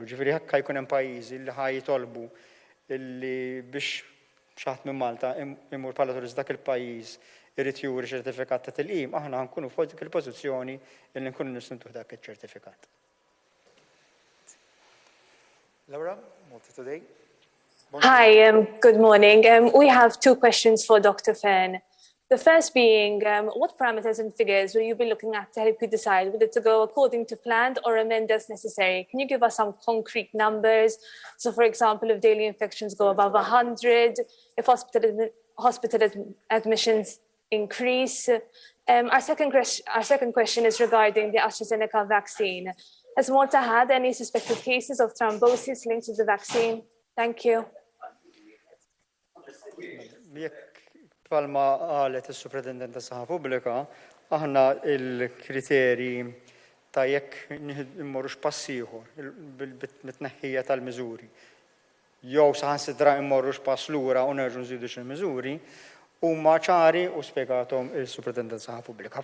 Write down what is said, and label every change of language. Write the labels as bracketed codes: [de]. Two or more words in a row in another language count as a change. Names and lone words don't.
[mt] Ġifieri hekk jkun hemm pajjiżi li ħa jitolbu li biex xaħat minn Malta imur bħala turist dak il-pajjiż irid juri ċertifikat ta' tilqim, aħna nkunu fuq dik il-pożizzjoni li nkunu nistgħu dak iċ-ċertifikat. Laura, Malta Today. [en] Hi, good morning. We have two questions for Dr. Fenn. The first being, what parameters and figures will you be looking at to help you decide whether to go according to plan or amend as necessary? Can you give us some concrete numbers? So, for example, if daily infections go above 100, if hospital admissions increase. Our second question is regarding the AstraZeneca vaccine. Has Malta had any suspected cases of thrombosis linked to the vaccine? Thank you. [mt] Palma għalet il-Superintendent ta' Saħħa Pubblika, aħna il-kriteri ta' jekk immorrux passiħor bit-tneħħija tal-miżuri. Jew saħansidra immorrux pass lura u nerġu nżidu xil-miżuri, huma ċari u spjegathom il-Superintendent ta' Saħħa Pubblika.